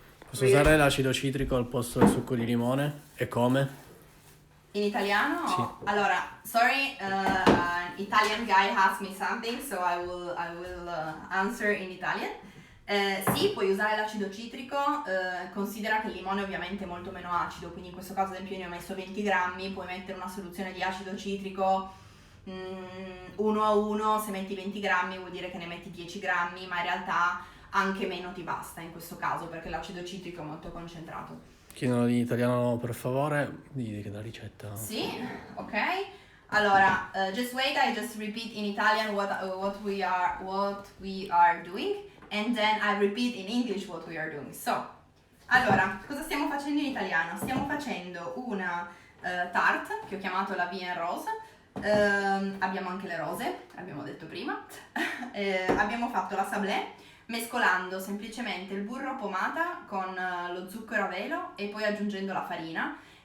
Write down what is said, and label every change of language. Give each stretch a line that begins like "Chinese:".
Italian: Posso usare l'acido citrico al posto del succo di limone? E come? In italiano? Sì.
English: Allora, sorry, an Italian guy asked me something, so I will answer in Italian.
Italian: Sì, puoi usare l'acido citrico, considera che il limone ovviamente è molto meno acido, quindi in questo caso ad esempio io ne ho messo 20 grammi, puoi mettere una soluzione di acido citrico 1 a 1, se metti 20 grammi vuol dire che ne metti 10 grammi, ma in realtà anche meno ti basta in questo caso perché l'acido citrico è molto concentrato. Chiedono in italiano per favore, di che la ricetta. Sì, ok.
English: Allora, just wait, I just repeat in Italian what we are doing, and then I repeat in English what we are doing.
Italian: So, allora, cosa stiamo facendo in italiano? Stiamo facendo una tarte che ho chiamato la Vie en Rose. Abbiamo anche le rose, abbiamo detto prima. Abbiamo fatto la sablè mescolando semplicemente il burro a pomata con lo zucchero a velo e poi aggiungendo la farina.